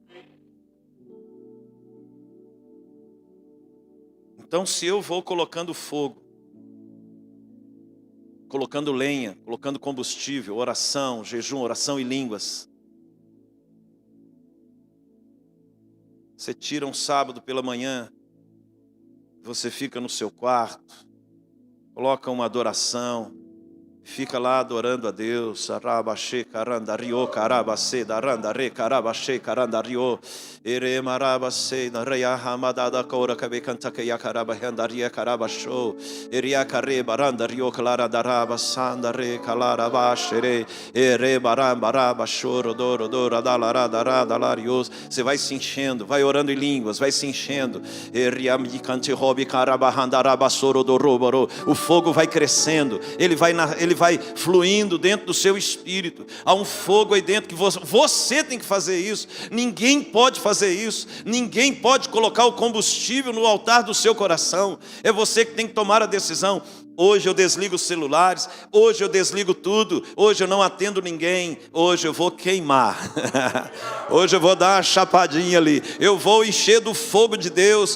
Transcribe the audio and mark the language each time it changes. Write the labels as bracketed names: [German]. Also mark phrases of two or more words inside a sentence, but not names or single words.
[Portuguese] Então, se eu vou colocando fogo, colocando lenha, colocando combustível, oração, jejum, oração e línguas. Você tira um sábado pela manhã, você fica no seu quarto, coloca uma adoração, Fica lá adorando a Deus. Arabaxê, carandario, carabacê, darandare, carabaxê, carandario. Ere marabacê, nareia, ramadada, cora, cabecantaqueia, carabahandaria, carabachô. Eria, care, barandario, clara, daraba, sandare, calarabaxere. Ere, barambaraba, choro, doro, dora, dalará, dará, dalarios. Você vai se enchendo, vai orando em línguas, vai se enchendo. Eria, micante, robi, carabahandaraba, soro, doroboro. O fogo vai crescendo, ele vai fluindo dentro do seu espírito. Há um fogo aí dentro que você tem que fazer isso. Ninguém pode fazer isso. Ninguém pode colocar o combustível no altar do seu coração. É você que tem que tomar a decisão. Hoje eu desligo os celulares, hoje eu desligo tudo, hoje eu não atendo ninguém, hoje eu vou queimar, hoje eu vou dar uma chapadinha ali, eu vou encher do fogo de Deus.